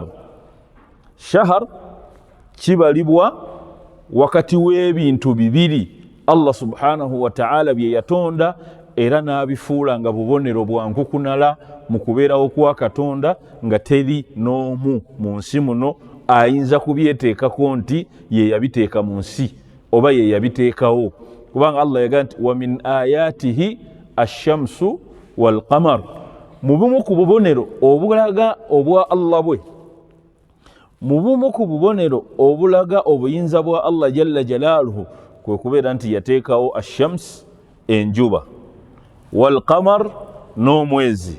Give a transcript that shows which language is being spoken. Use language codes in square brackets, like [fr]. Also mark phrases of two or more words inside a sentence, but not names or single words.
[lg] Shahar kibalibwa wakati w'ebintu bibiri [ar] الله سبحانه وتعالى [lg] bye yatonda era n'abifuula nga bubonero bwa nkukunala mu kubeerawo kwa Katonda nga teri n'omu mu nsi muno ayinza kubyeteekako nti ye yabiteeka mu nsi oba ye yabiteekawo, kubanga Allah yagamba nti [ar] ومن آياته الشمس والقمر, [lg] mu bumu ku bubonero obulaga obwa Allah bwe, mu bumu ku bubonero obulaga obuyinza bwa Allah [ar] جل جلاله [lg] kwe kubeera nti yateekawo ashams, enjuba, [ar] والقمر, [lg] n'omwezi.